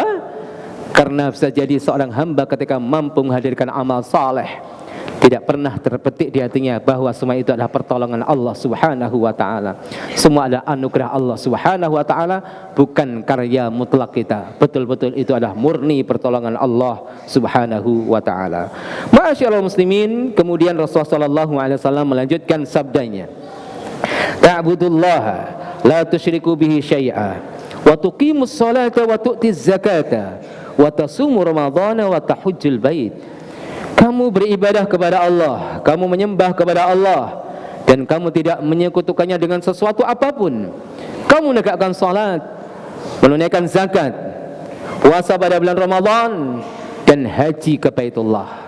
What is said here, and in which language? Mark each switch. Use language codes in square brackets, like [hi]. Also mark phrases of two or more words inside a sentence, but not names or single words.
[id] Karena bisa jadi seorang hamba ketika mampu menghadirkan amal saleh, tidak pernah terbetik di hatinya bahwa semua itu adalah pertolongan Allah [ar] سبحانه وتعالى. [id] Semua adalah anugerah Allah [ar] سبحانه وتعالى, [id] bukan karya mutlak kita. Betul-betul itu adalah murni pertolongan Allah [ar] سبحانه وتعالى. معاشر المسلمين, [id] kemudian Rasulullah [ar] صلى الله عليه وسلم [id] melanjutkan sabdanya, [ar] تعبد الله لا تشرك به شيئا وتقيم الصلاة وتؤتي الزكاة وتصوم رمضان وتحج البيت. [id] Kamu beribadah kepada Allah, kamu menyembah kepada Allah, dan kamu tidak menyekutukannya dengan sesuatu apapun. Kamu menegakkan salat, menunaikan zakat, puasa pada bulan Ramadan, dan haji ke Baitullah.